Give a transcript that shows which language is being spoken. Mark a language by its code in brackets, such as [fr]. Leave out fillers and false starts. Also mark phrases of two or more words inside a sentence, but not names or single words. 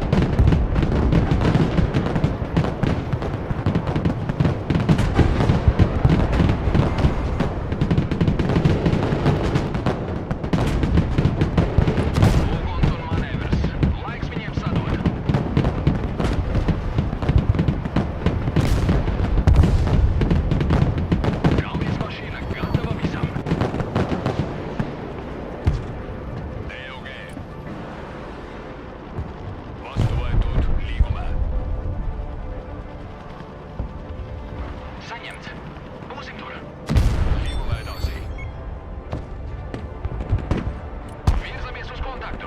[lv] Uguns un manevrs. Laiks viņiem sadot. Kaujas mašīna gatava visam. ᴚᴜᴜ. [et] Vastu võetud, liigume. [lv] Saņemts. Būsim tur. [et] Liigume edasi. [lv] Virzamies uz kontaktu.